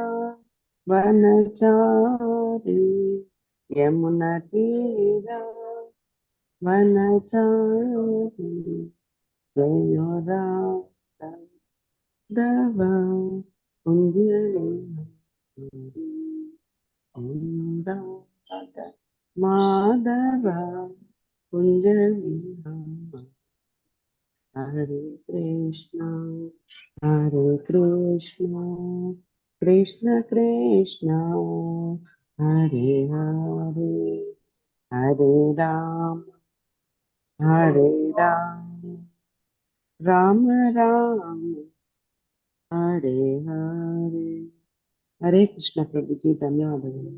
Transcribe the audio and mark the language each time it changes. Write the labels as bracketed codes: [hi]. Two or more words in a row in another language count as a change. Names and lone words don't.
[sa] ವನಚಾರಿ, ಯಮುನಾ ತೀರ ವನಚಾರಿ, ಜಯ ರಾಘವ ಕುಂಜಲಿ ರಾಧ ಮಾಧವ ಕುಂಜಲಿ. ಹರೇ ಕೃಷ್ಣ ಕೃಷ್ಣ ಕೃಷ್ಣ ಹರೇ ಹರೇ, ಹರೇ ರಾಮ ರಾಮ ರಾಮ ಹರೇ ಹರೇ. ಹರೇ ಕೃಷ್ಣ [kn] ಪ್ರಭುಜಿ, ಧನ್ಯವಾದಗಳು.